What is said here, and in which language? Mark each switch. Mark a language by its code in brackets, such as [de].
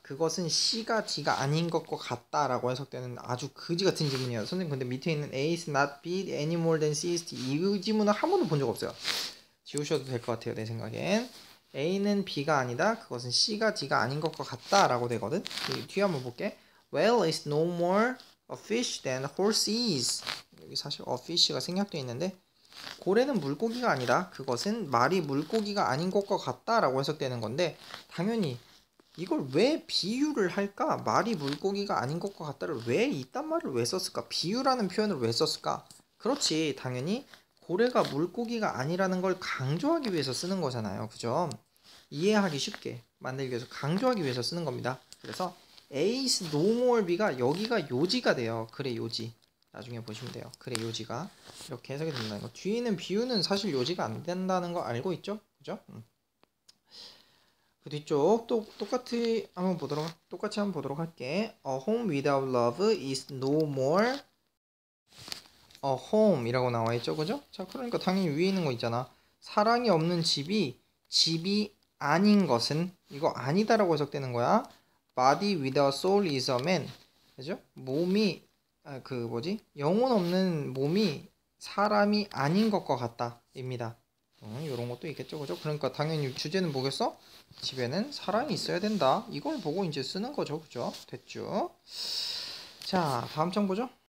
[ko] 그것은 C가 D가 아닌 것과 같다라고 해석되는 아주 그지 같은 지문이에요. 선생님 근데 밑에 있는 [en] A is not B any more than C is D [ko] 이 지문은 한 번도 본 적 없어요. 지우셔도 될 것 같아요. 내 생각엔. A는 B가 아니다. 그것은 C가 D가 아닌 것과 같다라고 되거든. 뒤에 한번 볼게. [en] Whale is no more a fish than a horse is. [ko] 여기 사실 a fish가 생략되어 있는데 고래는 물고기가 아니다. 그것은 말이 물고기가 아닌 것과 같다라고 해석되는 건데 당연히 이걸 왜 비유를 할까? 말이 물고기가 아닌 것과 같다를 왜 이딴 말을 왜 썼을까? 비유라는 표현을 왜 썼을까? 그렇지. 당연히 고래가 물고기가 아니라는 걸 강조하기 위해서 쓰는 거잖아요. 그죠? 이해하기 쉽게 만들기 위해서 강조하기 위해서 쓰는 겁니다. 그래서 A is no more B가 여기가 요지가 돼요. 그래 요지. 나중에 보시면 돼요. 그래 요지가 이렇게 해석이 된다는 거. 뒤에는 비유는 사실 요지가 안 된다는 거 알고 있죠? 그죠? 그 뒤쪽 또 똑같이 한번 보도록 할게. [en] A home without love is no more a home [ko] 이라고 나와 있죠, 그죠? 자, 그러니까 당연히 위에 있는 거 있잖아. 사랑이 없는 집이 아닌 것은 이거 아니다라고 해석되는 거야. [en] Body without soul is a man. [ko] 그죠? 몸이 영혼 없는 몸이 사람이 아닌 것과 같다 입니다. 이런 것도 있겠죠, 그죠? 그러니까 당연히 주제는 뭐겠어? 집에는 사랑이 있어야 된다. 이걸 보고 이제 쓰는 거죠, 그죠? 됐죠? 자, 다음 장 보죠.